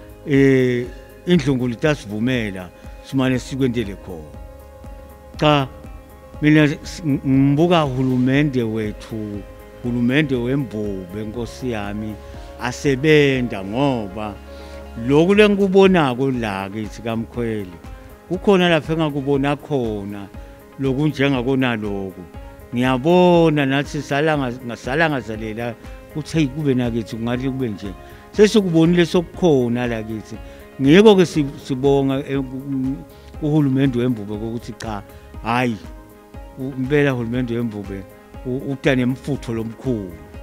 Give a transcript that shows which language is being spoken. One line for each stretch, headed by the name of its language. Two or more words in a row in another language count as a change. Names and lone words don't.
Swati: indlungulo itasivumela simane sikwendele khona cha mina ngibuka uhulumende wethu uhulumende wembube enkosi yami asebenda ngoba lokhu lengikubonako la kithi kamkhweli kukhona lapha engakubona khona lokunjengakona lokho ngiyabona nathi ngazalela kuthi kube nakithi kungathi kube nje sesikubonile sokukhona la kithi ngiko ke sibonga uhulumende wembube ukuthi cha hayi impela uhulumende wembube utane mfutho lomkhulu